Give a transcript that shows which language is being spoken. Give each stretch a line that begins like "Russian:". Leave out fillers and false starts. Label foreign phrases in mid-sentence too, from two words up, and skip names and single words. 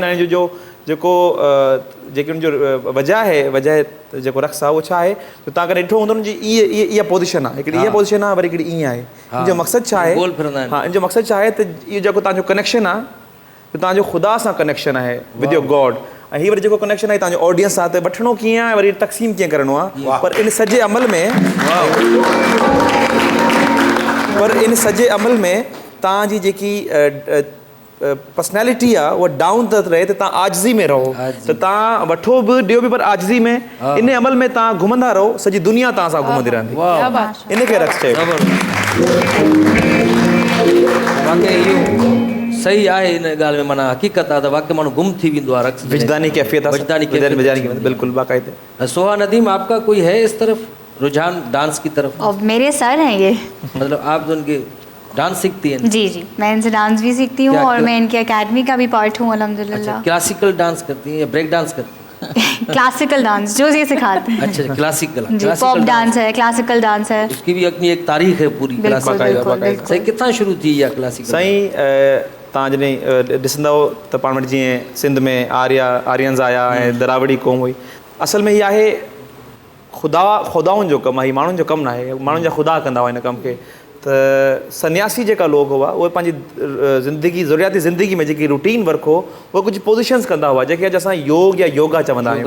Sindhi: ऐं जो जेको जेकी हुनजो वजह जेको रक़्स आहे उहो छा आहे त तव्हां कॾहिं ॾिठो हूंदो न जी इहा पोज़ीशन आहे, हिकिड़ी इहा पोज़ीशन आहे, वरी हिकिड़ी ईअं आहे। इन जो मक़सदु छा आहे? गोल फिरंदा आहिनि। हा, इन जो मक़सदु छा आहे त इहो जेको तव्हांजो कनेक्शन आहे त तव्हांजो ख़ुदा सां कनेक्शन आहे
English: with your God,
Sindhi: ऐं हीअ वरी जेको कनेक्शन आहे तव्हांजो ऑडियंस सां, त वठिणो कीअं आहे वरी तक़सीम कीअं करिणो आहे। पर इन सॼे अमल में तव्हांजी जेकी पर्सनैलिटी आहे उहा डाउन त रहे त तव्हां आजिज़ी में रहो, त तव्हां वठो बि ॾियो बि पर आजिज़ी में। इन अमल में तव्हां घुमंदा रहो, सॼी दुनिया तव्हां सां घुमंदी रहंदी।
Urdu: کیا بات ہے.
Sindhi: इन खे रक़्स चइबो आहे। वाक़ई इहो सही आहे। इन ॻाल्हि में माना हक़ीक़त आहे त वाक़ई माण्हू गुम थी वेंदो आहे रक़्स में। विजदानी कैफ़ियत आहे, वजदानी कैफ़ियत बिल्कुल बाकायदे।
Urdu: سوہا ندیم آپ کا کوئی ہے اس طرف رجحان ڈانس کی طرف? اور میرے سر ہیں یہ. مطلب آپ جو ان کے ڈانس سیکھتی ہیں? جی جی، میں ان سے ڈانس بھی سیکھتی ہوں क्या اور میں ان کی اکیڈمی کا بھی پارٹ ہوں الحمدللہ.
English: classical dance
Urdu: کرتی ہیں یا
English: break dance
Urdu: کرتی ہیں?
English: classical dance
Urdu: جو یہ سکھاتے ہیں. اچھا کلاسیکل
English: जी, pop dance है, classical dance है।
Urdu: اس کی بھی اپنی ایک تاریخ ہے پوری. بالکل بالکل सही बिल्कुल। کتنا شروع تھی یا کلاسیکل?
Sindhi: साईं तव्हां जॾहिं ॾिसंदव त पाण वटि जीअं सिंध में आर्यन्स आया ऐं दरावड़ी क़ौम हुई, असल में हीअ आहे ख़ुदाउनि जो कमु आहे, हीअ माण्हुनि जो कमु न आहे। माण्हुनि जा ख़ुदा कंदा हुआ हिन कम खे। त सन्यासी जेका लोग हुआ उहे पंहिंजी ज़िंदगी ज़रूरियाती ज़िंदगी में जेकी
English: routine work
Sindhi: हो उहे कुझु पोज़ीशन्स कंदा हुआ जेके अॼु असां योग या योगा चवंदा आहियूं।